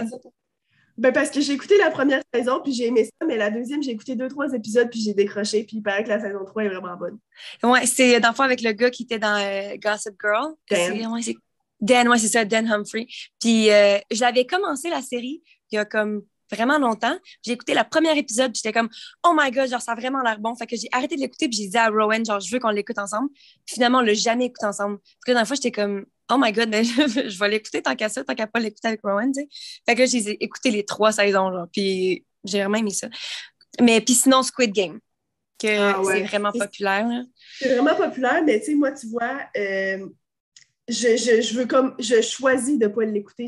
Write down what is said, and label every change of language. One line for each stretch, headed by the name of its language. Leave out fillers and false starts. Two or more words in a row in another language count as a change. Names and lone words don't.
French: Ben parce que j'ai écouté la première saison, puis j'ai aimé ça, mais la deuxième, j'ai écouté 2-3 épisodes, puis j'ai décroché, puis il paraît que la saison 3 est vraiment bonne. Ouais, c'est dans le fond avec le gars qui était dans Gossip Girl. Dan, c'est ça, Dan Humphrey. Puis j'avais commencé la série il y a comme vraiment longtemps. J'ai écouté le premier épisode, puis j'étais comme,
English: oh my God,
French: genre, ça a vraiment l'air bon. Fait que j'ai arrêté de l'écouter, puis j'ai dit à Rowan, genre, je veux qu'on l'écoute ensemble. Puis finalement, on l'a jamais écouté ensemble. Parce que la dernière fois, j'étais comme,
English: oh my God,
French: mais je vais l'écouter tant qu'à ça, tant qu'à pas l'écouter avec Rowan, tu sais. Fait que j'ai écouté les 3 saisons, genre, puis j'ai vraiment aimé ça. Mais puis sinon, Squid Game, que c'est vraiment populaire, là. C'est vraiment populaire, mais tu sais, moi, tu vois, je veux comme, je choisis de ne pas l'écouter.